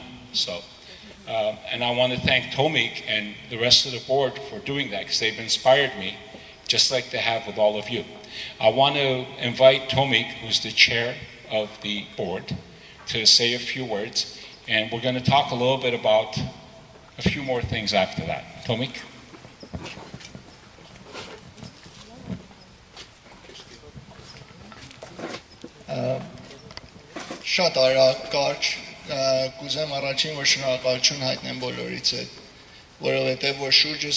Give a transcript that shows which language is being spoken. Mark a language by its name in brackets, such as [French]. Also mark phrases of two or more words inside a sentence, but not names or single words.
[English] So, and I want to thank Tomik and the rest of the board for doing that, because they've inspired me, just like they have with all of you. I want to invite Tomik, who's the chair of the board, to say a few words, and we're going to talk a little bit about a few more things after that. Tomik? [Armenian] Շատ կարճ կուզեմ առաջին որ շնորհակալություն հայտնեմ բոլորից հետ, որովհետև որ շուրջս